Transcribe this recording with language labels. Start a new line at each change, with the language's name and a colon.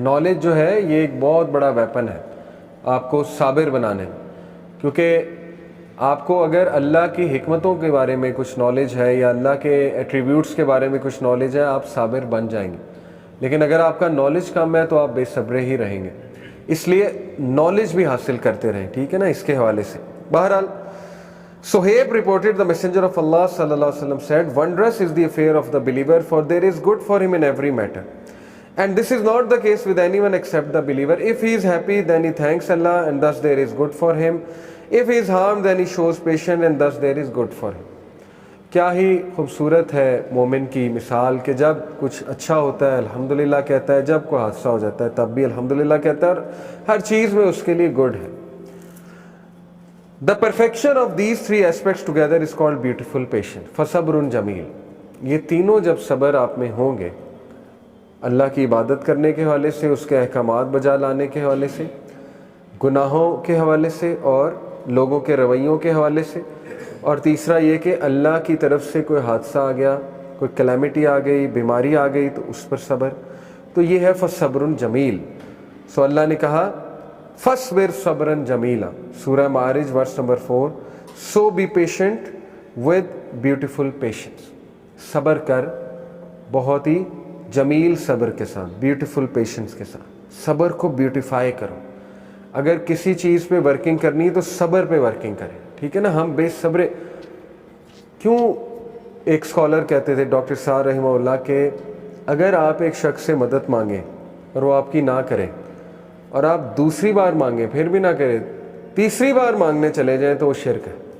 Urdu: Knowledge جو ہے یہ ایک بہت بڑا ویپن ہے آپ کو صابر بنانے میں. کیونکہ آپ کو اگر اللہ کی حکمتوں کے بارے میں کچھ نالج ہے یا اللہ کے ایٹریبیوٹس کے بارے میں کچھ نالج ہے، آپ صابر بن جائیں گے. لیکن اگر آپ کا نالج کم ہے تو آپ بے صبرے ہی رہیں گے. اس لیے نالج بھی حاصل کرتے رہیں، ٹھیک ہے نا. اس کے حوالے سے بہرحال
English: Suhaib reported the messenger of Allah sallallahu alaihi wasallam said, wondrous is the affair of the believer, for there is good for him in every matter. And this is not the case with anyone except the believer. If he is happy, then he thanks Allah, and thus there is good for him. If he is harmed, then he shows patience, and thus there is good for him.
Urdu: کیا ہی خوبصورت ہے مومن کی مثال کہ جب کچھ اچھا ہوتا ہے الحمدللہ کہتا ہے، جب کوئی حادثہ ہو جاتا ہے تب بھی الحمدللہ کہتا ہے، اور ہر چیز میں اس کے لیے گڈ ہے.
English: The perfection of these 3 aspects together is called beautiful patience.
Arabic: فَصَبْرٌ جَمِيل.
Urdu: یہ تینوں جب صبر آپ میں ہوں گے، اللہ کی عبادت کرنے کے حوالے سے، اس کے احکامات بجا لانے کے حوالے سے، گناہوں کے حوالے سے اور لوگوں کے رویوں کے حوالے سے، اور تیسرا یہ کہ اللہ کی طرف سے کوئی حادثہ آ گیا، کوئی کلیمٹی آ گئی، بیماری آ گئی تو اس پر صبر. تو یہ ہے فَصَبْرٌ جَمِيل. سو اللہ نے کہا
Arabic: فَاصْبِرْ صَبْرًا جَمِيلًا،
Urdu: سورہ معارج verse number 4.
English: So be patient with beautiful patience.
Urdu: صبر کر بہت ہی جمیل صبر کے ساتھ، بیوٹیفل پیشنس کے ساتھ. صبر کو بیوٹیفائی کرو. اگر کسی چیز پہ ورکنگ کرنی ہے تو صبر پہ ورکنگ کریں، ٹھیک ہے نا. ہم بے صبرے کیوں؟ ایک اسکالر کہتے تھے ڈاکٹر صاحب رحمہ اللہ کہ اگر آپ ایک شخص سے مدد مانگیں اور وہ آپ کی نہ کرے، اور آپ دوسری بار مانگیں پھر بھی نہ کرے، تیسری بار مانگنے چلے جائیں تو وہ شرک ہے.